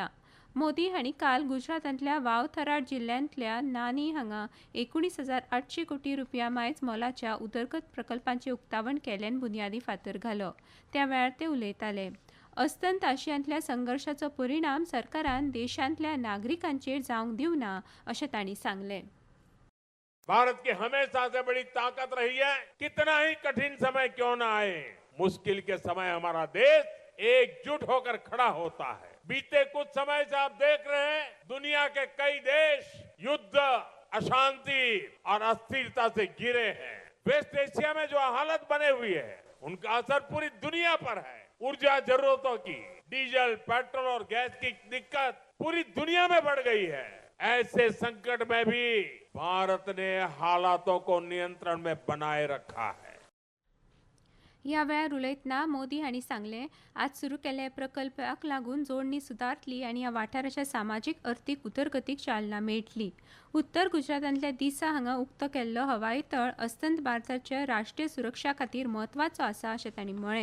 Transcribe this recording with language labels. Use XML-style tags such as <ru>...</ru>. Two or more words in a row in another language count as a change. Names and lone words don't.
<kok>मोदी हांणी काल गुजरातांतल्या वाव थराद जिल्ल्यांतल्या नानी हांगा 19,800 कोटी रुपया मायज मोलाच्या उदरगत प्रकल्पांचें उक्तावण केल्ल्यान बुनयादी फातर घालो. त्या वेळार ते उलयताले. अस्तंत आशियांतल्या संघर्शाचो परिणाम सरकारान देशांतल्या नागरिकांचेर जावंक दिवना अशें तांणी सांगलें.</kok> <hi>भारत की हमेशा से बड़ी ताकत रही है. कितना ही कठिन समय क्यों न आए, मुश्किल के समय हमारा देश एकजुट होकर खड़ा होता है. बीते कुछ समय से आप देख रहे हैं दुनिया के कई देश युद्ध, अशांति और अस्थिरता से घिरे हैं. वेस्ट एशिया में जो हालत बने हुई है उनका असर पूरी दुनिया पर है. ऊर्जा जरूरतों की डीजल, पेट्रोल और गैस की दिक्कत पूरी दुनिया में बढ़ गई है. ऐसे संकट में भी भारत ने हालातों को नियंत्रण में बनाए रखा है.</hi> <kok>ह्या वेळार उलयतना मोदी हांणी सांगलें, आज सुरू केल्ल्या प्रकल्पाक लागून जोडणी सुदारतली आनी ह्या वाठाराच्या सामाजीक अर्थीक उदरगतीक चालना मेळटली. उत्तर गुजरातांतल्या दिसा हांगा उक्तो केल्लो हवाई तळ अस्तंत भारताच्या राष्ट्रीय सुरक्षा खातीर म्हत्वाचो आसा अशें तांणी म्हळें.</kok>